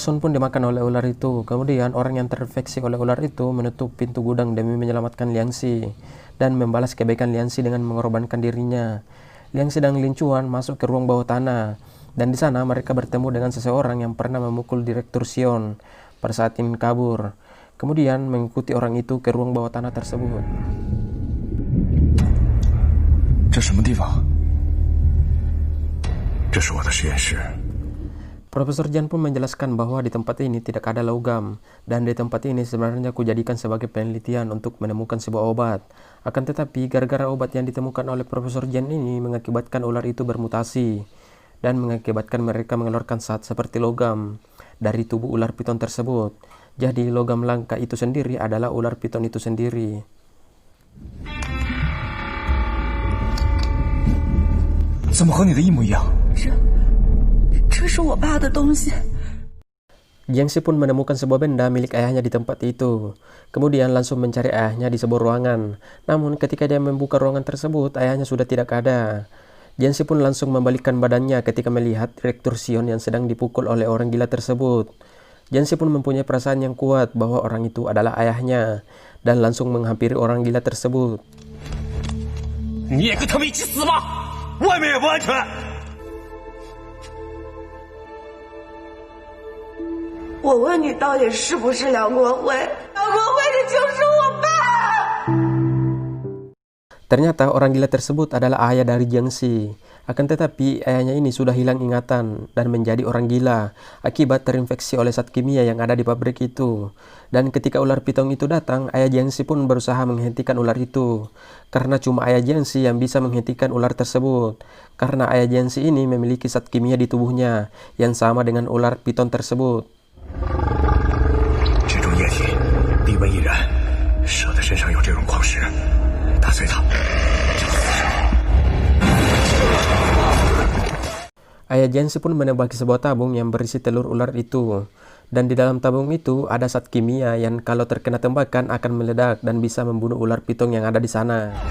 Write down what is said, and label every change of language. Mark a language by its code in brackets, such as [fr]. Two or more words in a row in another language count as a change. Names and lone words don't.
[id] Sun pun dimakan oleh ular itu. Kemudian orang yang terinfeksi oleh ular itu menutup pintu gudang demi menyelamatkan Liang Xi dan membalas kebaikan Liang Xi dengan mengorbankan dirinya. Liang Xi dan Lin Chuan masuk ke ruang bawah tanah dan di sana mereka bertemu dengan seseorang yang pernah memukul Direktur Xion pada saat ingin kabur. Kemudian mengikuti orang itu ke ruang bawah tanah tersebut. [zh] 这什么地方？这是我的实验室。 [id] Profesor Jian pun menjelaskan bahwa di tempat ini tidak ada logam, dan di tempat ini sebenarnya kujadikan sebagai penelitian untuk menemukan sebuah obat. Akan tetapi, gara-gara obat yang ditemukan oleh Profesor Jian ini mengakibatkan ular itu bermutasi, dan mengakibatkan mereka mengeluarkan zat seperti logam dari tubuh ular piton tersebut. Jadi, logam langka itu sendiri adalah ular piton itu sendiri. [zh] 怎么和你的一模一样？这是我爸的东西。 [id] Jiang Xi pun menemukan sebuah benda milik ayahnya di tempat itu. Kemudian langsung mencari ayahnya di sebuah ruangan. Namun ketika dia membuka ruangan tersebut, ayahnya sudah tidak ada. Jiang Xi pun langsung membalikkan badannya ketika melihat Direktur Xion yang sedang dipukul oleh orang gila tersebut. Jiang Xi pun mempunyai perasaan yang kuat bahwa orang itu adalah ayahnya dan langsung menghampiri orang gila tersebut. [zh] 你也跟他们一起死吧！外面也不安全。我问你，到底是不是梁国辉？梁国辉，你就是我爸。 [id] Ternyata orang gila tersebut adalah ayah dari Jiang Xi. Akan tetapi ayahnya ini sudah hilang ingatan dan menjadi orang gila akibat terinfeksi oleh zat kimia yang ada di pabrik itu. Dan ketika ular piton itu datang, ayah Jiang Xi pun berusaha menghentikan ular itu. Karena cuma ayah Jiang Xi yang bisa menghentikan ular tersebut. Karena ayah Jiang Xi ini memiliki zat kimia di tubuhnya yang sama dengan ular piton tersebut. [zh] 这种液体低温易燃，蛇的身上有这种矿石，打碎它。 [id] Ayah Jiang Xi pun menebaki sebuah tabung yang berisi telur ular itu. Dan di dalam tabung itu ada zat kimia yang kalau terkena tembakan akan meledak dan bisa membunuh ular piton yang ada di sana.